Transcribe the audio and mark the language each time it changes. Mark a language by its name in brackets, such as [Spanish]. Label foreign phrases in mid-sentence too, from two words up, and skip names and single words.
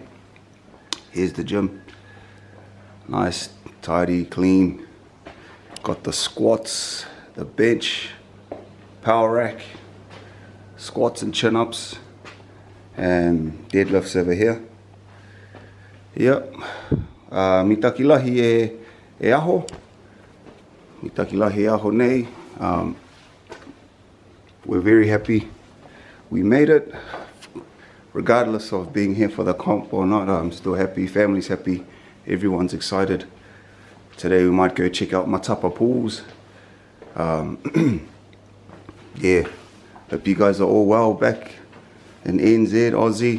[English] Here's the gym. Nice, tidy, clean. Got the squats, the bench, power rack, squats and chin-ups, and deadlifts over here. Yep. [Niuean] Mitakilahi e aho. Mitakilahi aho nei. [English] We're very happy we made it. Regardless of being here for the comp or not, I'm still happy, family's happy, everyone's excited. Today we might go check out Matapa Pools. Yeah, hope you guys are all well back in NZ, Aussie.